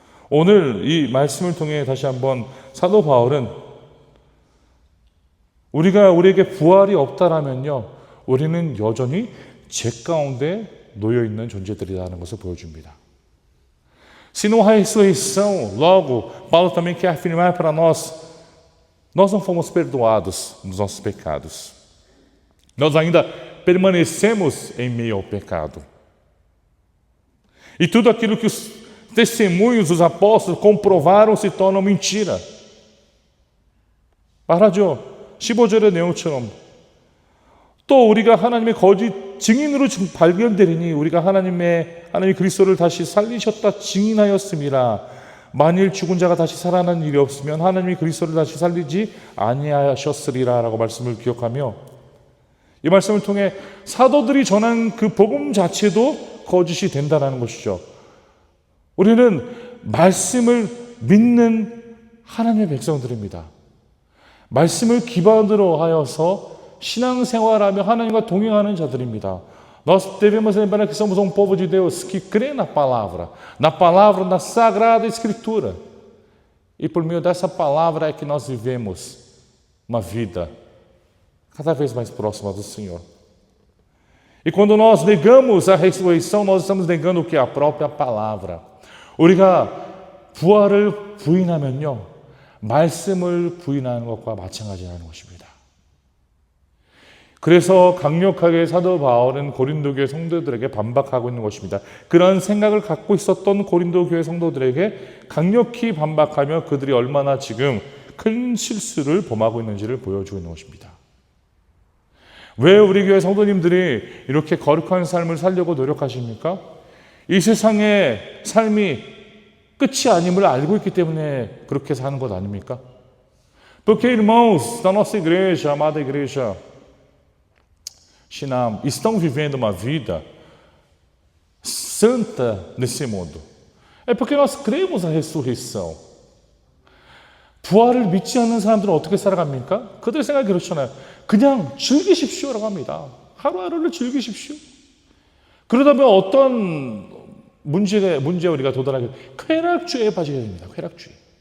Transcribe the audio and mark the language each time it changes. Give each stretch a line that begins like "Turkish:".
Korean: 오늘 이 말씀을 통해 다시 한번 사도 바울은 우리에게 부활이 없다라면요, 우리는 여전히 죄 가운데 놓여 있는 존재들이라는 것을 보여줍니다.
Portuguese: Se não há ressurreição, logo, Paulo também quer afirmar para nós não fomos perdoados dos nossos pecados. Nós ainda permanecemos em meio ao pecado. E tudo aquilo que os testemunhos dos apóstolos comprovaram se torna mentira.
Korean: 말하죠. 15절의 내용처럼 또 우리가 하나님의 거짓 증인으로 발견되리니 우리가 하나님이 그리스도를 다시 살리셨다 증인하였음이라. 만일 죽은 자가 다시 살아난 일이 없으면 하나님이 그리스도를 다시 살리지 아니하셨으리라 라고 말씀을 기억하며, 이 말씀을 통해 사도들이 전한 그 복음 자체도 거짓이 된다는 것이죠. 우리는 말씀을 믿는 하나님의 백성들입니다. 말씀을 기반으로 하여서 신앙생활하며 하나님과 동행하는 자들입니다.
Portuguese: Nós devemos lembrar que somos povo de Deus que crê na palavra, na Sagrada Escritura. E por meio dessa palavra é que nós vivemos uma vida cada vez mais próxima do Senhor. E quando nós negamos a ressurreição, nós estamos negando o que? A própria palavra.
Korean: 우리가 부활을 부인하면요, 말씀을 부인하는 것과 마찬가지라는 것입니다. 그래서 강력하게 사도 바울은 고린도 교회 성도들에게 반박하고 있는 것입니다. 그런 생각을 갖고 있었던 고린도 교회 성도들에게 강력히 반박하며 그들이 얼마나 지금 큰 실수를 범하고 있는지를 보여주고 있는 것입니다. 왜 우리 교회 성도님들이 이렇게 거룩한 삶을 살려고 노력하십니까? 이 세상의 삶이 끝이 아님을 알고 있기 때문에 그렇게 사는 것 아닙니까?
Portuguese: Porque, irmãos da nossa igreja, amada igreja Shinam, estão vivendo uma vida santa nesse mundo. É porque nós cremos na ressurreição.
Korean: 부활을 믿지 않는 사람들은 어떻게 살아갑니까? 그들 생각이 그렇잖아요. 그냥 즐기십시오라고 합니다. 하루하루를 즐기십시오. 그러다 보면 어떤 문제에 우리가 도달하게 쾌락주의에 빠지게 됩니다. 쾌락주의.